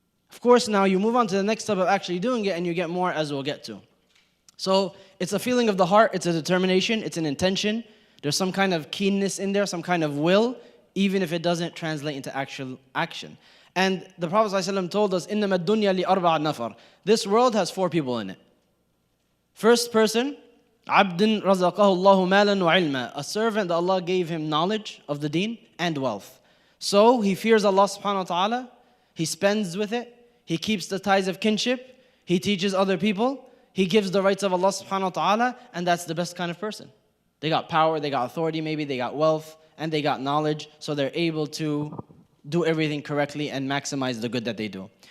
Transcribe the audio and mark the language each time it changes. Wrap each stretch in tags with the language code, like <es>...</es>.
<en>Of course, now you move on to the next step of actually doing it and you get more, as we'll get to. So it's a feeling of the heart. It's a determination. It's an intention. There's some kind of keenness in there, some kind of will, even if it doesn't translate into actual action. And the Prophet ﷺ told us,</en> <ar>إِنَّمَا الدُّنْيَا لِأَرْبَعَ نَفَرٍ.</ar> <en>This world has 4 people in it. First person,</en> <ar>عَبْدٍ رَزَقَهُ اللَّهُ مَالًا وَعِلْمًا.</ar> <en>A servant that Allah gave him knowledge of the deen and wealth. So he fears Allah subhanahu wa ta'ala, he spends with it, he keeps the ties of kinship, he teaches other people, he gives the rights of Allah subhanahu wa ta'ala, and that's the best kind of person. They got power, they got authority maybe, they got wealth, and they got knowledge, so they're able to do everything correctly and maximize the good that they do.</en>